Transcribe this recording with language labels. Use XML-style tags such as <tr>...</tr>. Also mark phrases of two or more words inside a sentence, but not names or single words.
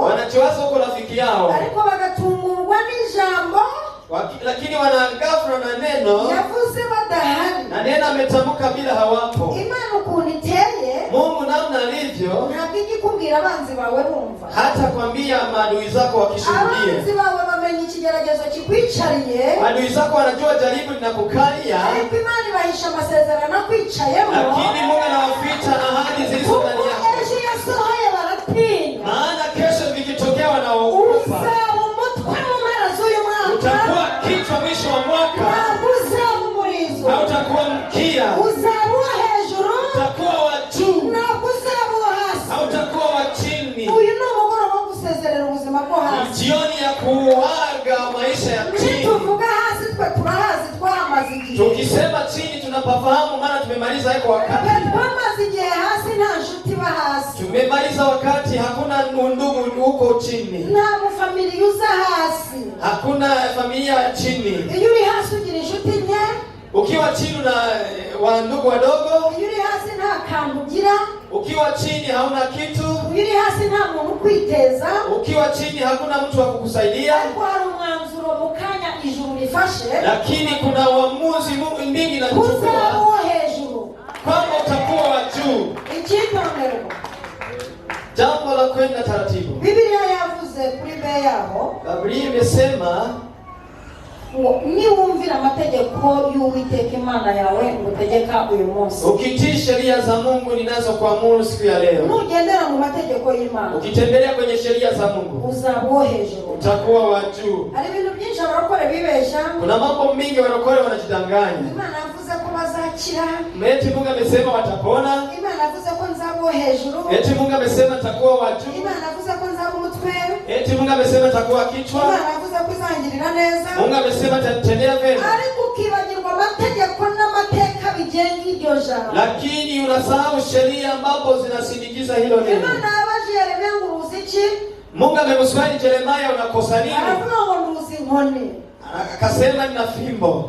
<sw>Wanajiwaza uko rafiki yao.</sw> <rw>Ariko bagatungurwa n'ijambo.</rw> <sw>Lakini wanagafura na neno.</sw> <rw>Yavuze badahari.</rw> <sw>Na neno ametamka bila hawapo.</sw> <rw>Imana ukuntu iteye.</rw> <sw>Mungu namna alivyo.</sw> <rw>Ntabwo ikikubwira abanzi bawe bumva.</rw> <sw>Hata kwambia maadui zako wakishuhudia.</sw> <rw>Abanzi bawe bamenye ikigeragezo kikwicariye.</rw> <sw>Maadui zako wanajua jaribu linakukalia.</sw> <rw>Ariko Imana ibahisha amasezerano akwicayemo.</rw> <sw>Lakini Mungu anawaficha ahadi zilizo ndani yako.</sw> <rw>Ejo yasohoye baratinya.</rw> <sw>Maana kesho vikitokea wanaogopa.</sw> <rw>Uzaba umutwe mu mpera z'uyu mwaka.</rw> <sw>Utakuwa kichwa mwisho wa mwaka.</sw> <rw>Ntabwo uzaba umurizo.</rw> <sw>Hautakuwa mkia.</sw> <rw>Uzaba uwo hejuru.</rw> <sw>Utakuwa wa juu.</sw> <rw>Ntabwo uzaba uwo hasi.</rw> <sw>Hautakuwa wa chini.</sw> <rw>Uyu ni umugoroba wo gusezerera ubuzima bwo hasi.</rw> <sw>Jioni ya kuaga maisha ya chini.</sw> <rw>Tuvuga hasi twe turahazi twamaze igihe.</rw> <sw>Tukisema chini tunapafahamu maana tumemaliza hapo wakati.</sw> <rw>Twamaze igihe hasi nta nshuti ba hasi.</rw> <sw>Tumemaliza wakati hakuna ndugu huko chini.</sw> <rw>Nta mufamilia uza hasi.</rw> <sw>Hakuna familia ya chini.</sw> <rw>Iyo uri hasi ugira inshuti nke.</rw> <sw>Ukiwa chini na wa ndugu wadogo.</sw> <rw>Iyo uri hasi nta kantu ugira.</rw> <sw>Ukiwa chini hauna kitu.</sw> <rw>Iyo uri hasi nta muntu ukwiteza.</rw> <sw>Ukiwa chini hakuna mtu wa kukusaidia.</sw> <rw>Ariko hari umwanzuro mu kanya ijuru rifashe.</rw> <sw>Lakini kuna uamuzi mingi na kuchukua.</sw> <rw>Uzaba uwo hejuru.</rw> <sw>Kwamba utakuwa wa juu.</sw> <rw>Icyitondero.</rw> <sw>Jambo la kwenda taratibu.</sw> <rw>Biblia yavuze kuri be yaho.</rw> <sw>Biblia imesema</sw> <rw>niwumvira amategeko y'Uwiteka Imana yawe ngutegeka uyu munsi.</rw> <sw>Ukitii sheria za Mungu ninazokuamuru siku ya leo.</sw> <rw>Nugendera mu mategeko y'Imana.</rw> <sw>Ukitembelea kwenye sheria za Mungu.</sw> <rw>Uzaba uwo hejuru.</rw> <sw>Utakuwa wa juu.</sw> <rw>Hari ibintu byinshi abarokore bibesha.</rw> <sw>Kuna mambo mingi warokore wanajidanganya.</sw> <rw>Imana yavuze ko bazakira.</rw> <sw>Eti Mungu amesema watapona.</sw> <rw>Imana yavuze ko nzaba uwo hejuru.</rw> <sw>Eti Mungu amesema nitakuwa wa juu.</sw> <rw>Imana yavuze ko nzaba</rw> <sw>Mungu amesema atakuwa kichwa.</sw> <rw>Imana yavuze ko izangirira neza.</rw> <sw>Mungu amesema atatendea vyema.</sw> <rw>Ariko ukibagirwa amategeko n'amateka bigenga iryo jambo.</rw> <sw>Lakini unasahau sheria ambazo zinasindikiza hilo neno.</sw> <rw>Imana yabaje Yeremia ngo uruzi iki?</rw> <sw>Mungu amemswali Yeremia unakosa nini?</sw> <rw>Aravuga ngo uruzi inkoni.</rw> <sw>Akasema nina fimbo.</sw>